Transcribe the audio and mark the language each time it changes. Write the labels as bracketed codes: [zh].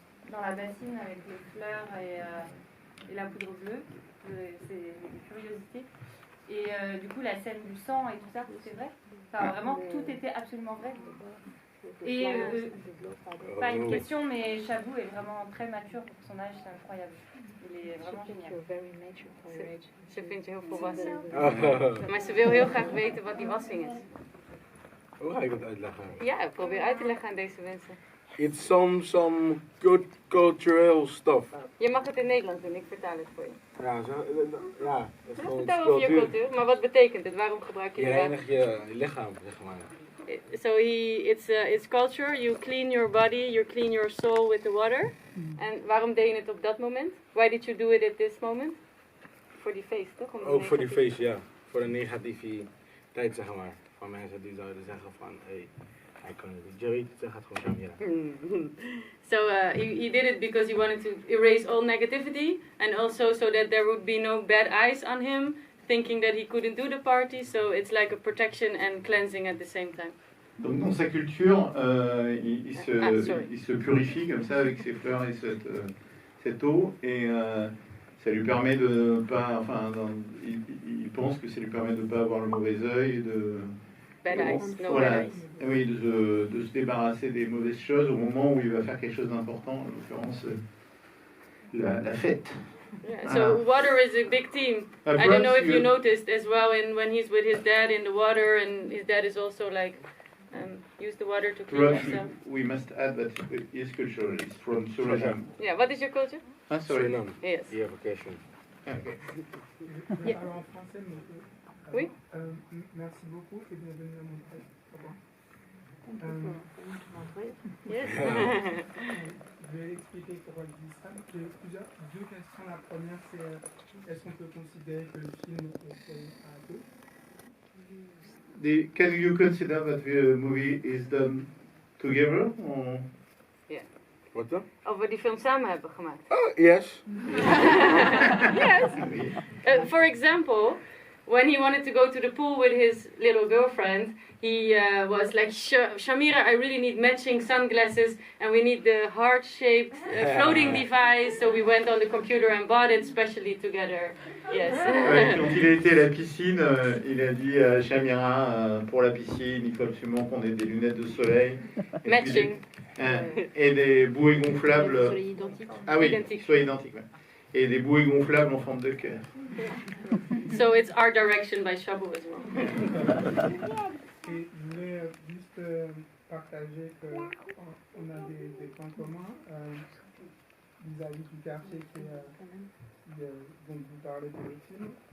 [fr] Dans la bassine avec les fleurs et la poudre bleue. C'est une curiosité. Et du coup, la scène du sang et tout ça, c'est vrai? Enfin, vraiment, tout était absolument vrai. Et pas une question, mais Shabu est vraiment très mature pour son âge, c'est incroyable. Il est vraiment génial. [nl] Ze vindt je heel volwassen. Maar ze wil heel graag weten wat die wassing is. Hoe ga ik dat uitleggen? Ja, probeer uit te leggen aan deze mensen. [en] It's some good cultural stuff. [nl] Je mag het in Nederlands doen, ik vertaal het voor je. Ja, dat is gewoon Vertel over je cultuur, maar wat betekent het? Waarom gebruik je Je het? reinigt je lichaam, zeg maar. [en] So it's culture. You clean your body, you clean your soul with the water. [nl] En waarom deed je het op dat moment? [en] Why did you do it at this moment? [nl] Voor die feest, toch? Om Ook voor die negatieve- feest, ja. Voor de negativiteit, zeg maar. Van mensen die zouden zeggen van, hé, hij kan het niet. Jerry, zeg het gewoon Shamira. [en] So he did it because he wanted to erase all negativity, and also so that there would be no bad eyes on him, thinking that he couldn't do the party. So it's like a protection and cleansing at the same time. [fr] Donc dans sa culture, [en] sorry. [fr] il se purifie comme ça avec ses fleurs et cette eau, et ça lui permet de pas, enfin, il pense que ça lui permet de pas avoir le mauvais œil, [en] bad eyes, no [fr] Voilà. [en] bad eyes. [fr] Oui, de se débarrasser des mauvaises choses au moment où il va faire quelque chose d'important, en l'occurrence la fête. [en] Yeah, so water is a big theme. I don't know if you noticed as well when he's with his dad in the water, and his dad is also like use the water to clean Perhaps himself. we must add that his culture is from Suriname. Yeah, what is your culture? Ah, sorry. Suriname. Yes. Evocation. Okay. [fr] Je parle en français, mais Oui. Merci beaucoup et bienvenue à mon test. [en] Yes. [fr] Je vais expliquer pourquoi je dis ça. J'ai deux questions. La première, c'est est-ce qu'on peut considérer que le film est fait à deux? [en] Can you consider that the movie is done together? Or? [nl] Wat dan? Of we die film samen hebben gemaakt. [en] Oh, yes. Yes. For example, when he wanted to go to the pool with his little girlfriend, he was like, Shamira, I really need matching sunglasses, and we need the heart-shaped floating device. So we went on the computer and bought it specially together. Yes. [fr] Ouais, quand il a été à la piscine, il a dit à Shamira, pour la piscine, il faut absolument qu'on ait des lunettes de soleil. [en] Matching. [fr] Et des bouées gonflables. Ah oui, Identique. soit identiques. Ouais. Et des bouées gonflables en forme de cœur. [en] So it's Art Direction by Shabu as well. [fr] Et je voulais juste partager qu'on a des points communs vis-à-vis du quartier dont vous parlez de le film.